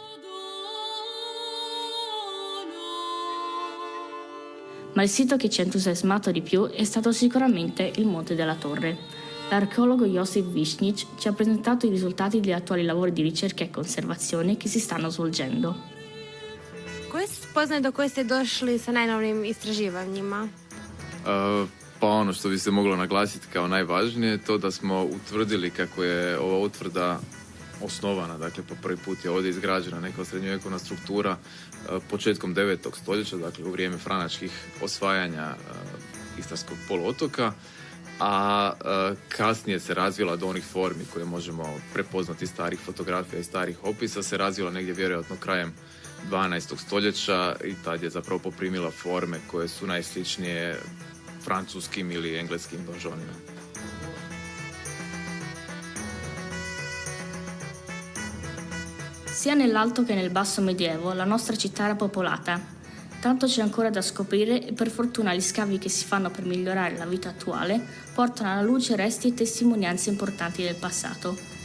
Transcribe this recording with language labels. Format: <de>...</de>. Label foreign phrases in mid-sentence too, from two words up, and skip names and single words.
<it>Ma il sito che ci ha entusiasmato di più è stato sicuramente il Monte della Torre. L'archeologo Josip Višnjić ci ha presentato i risultati degli attuali lavori di ricerca e conservazione che si stanno svolgendo.</it> <hr>Koje su spoznaje do koje ste došli sa najnovijim istraživanjima? Pa ono što bi se moglo naglasiti kao najvažnije je to da smo utvrdili kako je ova utvrda osnovana, dakle po prvi put je ovdje izgrađena neka srednjovjekovna struktura početkom 9. stoljeća, dakle u vrijeme franačkih osvajanja Istarskog poluotoka, a kasnije se razvila do onih formi koje možemo prepoznati iz starih fotografija i starih opisa, se razvila negdje vjerojatno krajem 12. stoljeća i tad je zapravo poprimila forme koje su najsličnije francuskim ili engleskim donžonima.</hr> <it>Sia nell'alto che nel basso medioevo la nostra città era popolata. Tanto c'è ancora da scoprire e per fortuna gli scavi che si fanno per migliorare la vita attuale portano alla luce resti e testimonianze importanti del passato.</it>